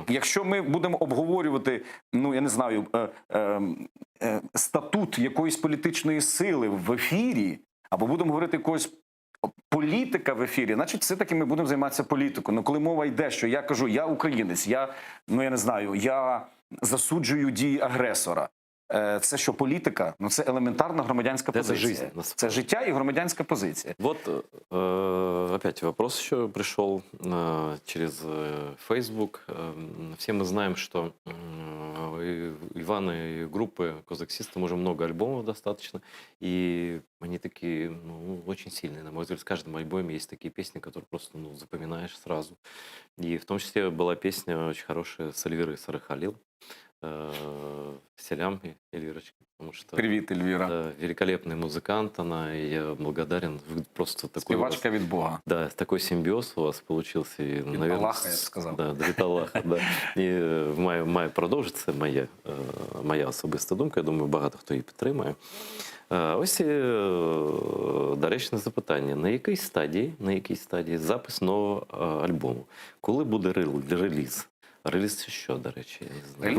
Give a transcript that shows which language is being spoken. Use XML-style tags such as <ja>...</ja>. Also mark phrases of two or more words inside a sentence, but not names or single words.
<uk>І якщо ми будемо обговорювати, ну я не знаю, статут якоїсь політичної сили в ефірі, або будемо говорити якогось політика в ефірі, значить все-таки ми будемо займатися політикою. Ну коли мова йде, що я кажу, я українець, я не знаю, я засуджую дії агресора. Це що, політика? Ну це елементарна громадянська Це позиція. жизнь, Це життя і громадянська позиція.</uk> <ru>Вот опять вопрос еще пришел через Facebook. Все мы знаем, что у Ивана и группы Козак Систем уже много альбомов достаточно, и они такие, ну, очень сильные, на мой взгляд. В каждом альбоме есть такие песни, которые просто запоминаешь сразу. И в том числе была песня очень хорошая с Эльвирой Сарахалил. Селям Эльвирочка, потому что</ru> <uk>Привіт, Ельвіра.</uk> <ru>великолепный музыкант она, и я благодарен. Вы просто такой</ru> <uk>Співачка від Бога.</uk> <ru>да, такой симбиоз у вас получился. И, наверное, Аллаха, я бы сказал. Да,</ru> <uk>від Аллаха, да. І має продовжиться моя особиста думка. Я думаю, багато хто її підтримує. Ось, доречне запитання. На якій стадії запис нового альбому? Коли буде реліз? Реліз це що, до речі? Я не знаю.</uk>